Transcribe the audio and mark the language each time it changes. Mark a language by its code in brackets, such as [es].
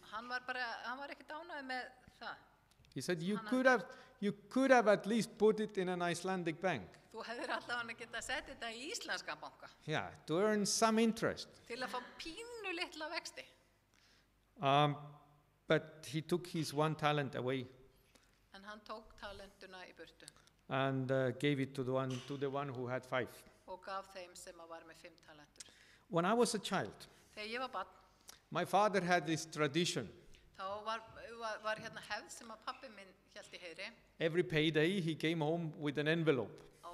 [is] hann var ekki ánægður með það. [en] He said, "You [is] Hann- [en] could have at least put it in an Icelandic bank. [is] Þú hefðir allavega geta sett þetta í íslenska banka [en] Yeah, to earn some interest." [is] til að fá pínu litla vexti. [en] But he took his 1 talent away [is] En hann tók talentuna í burtu [en] and gave it to the one who had 5. [is] og gaf þeim sem var með 5 talentur. [en] When I was a child, [is] Þegar ég var barn, [en] my father had this tradition. [is] þá var hefð sem að pabbi minn hélt í heiðri. [en] Every payday he came home with an envelope.